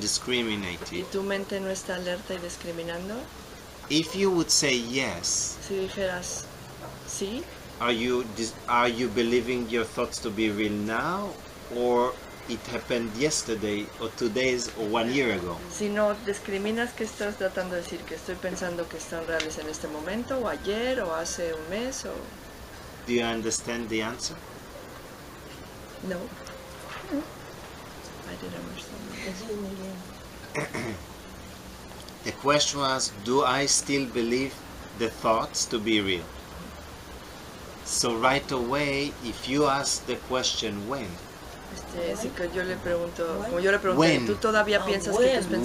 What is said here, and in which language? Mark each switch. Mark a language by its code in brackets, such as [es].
[en] discriminating, [es] tu mente no está alerta y discriminando, [en] if you would say yes, [es] si dijeras sí, [en] are you believing your thoughts to be real now, or it happened yesterday, or 2 days, or 1 year ago? [es] si no discriminas, ¿qué estás tratando de decir? ¿Que estoy pensando que están reales en este momento, o ayer, o hace un mes, o...? [en] Do you understand the answer? No. I didn't understand. The question was, do I still believe the thoughts to be real? So right away, if you ask the question when, [es] Si que yo le pregunto, como yo le pregunté, [en] When? [es] ¿tú todavía piensas que tus